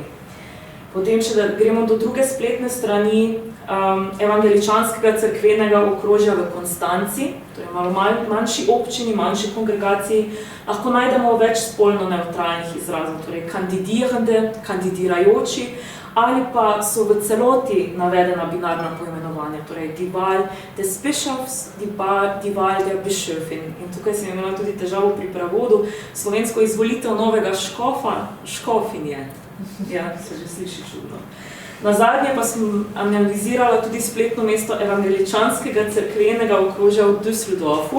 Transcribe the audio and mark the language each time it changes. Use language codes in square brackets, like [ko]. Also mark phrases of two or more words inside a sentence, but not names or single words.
[sl] Potem, če gremo do druge spletne strani evangeličanskega cerkvenega okrožja v Konstanci, torej malo manjši občini, manjši kongregaciji, lahko najdemo več spolno nevtralnih izrazov, torej kandidirande, kandidirajoči, ali pa so v celoti navedena binarna poimenovanja, torej [de] die Wahl des Bischofs, die Wahl der Bischöfin. [sl] In tukaj sem imela tudi težavo pri prevodu, slovensko izvolitev novega škofa, škofinje. Ja, se že sliši čudno. Nazadnje pa sem analizirala tudi spletno mesto evangeličanskega cerkvenega okrožja v Düsseldorfu.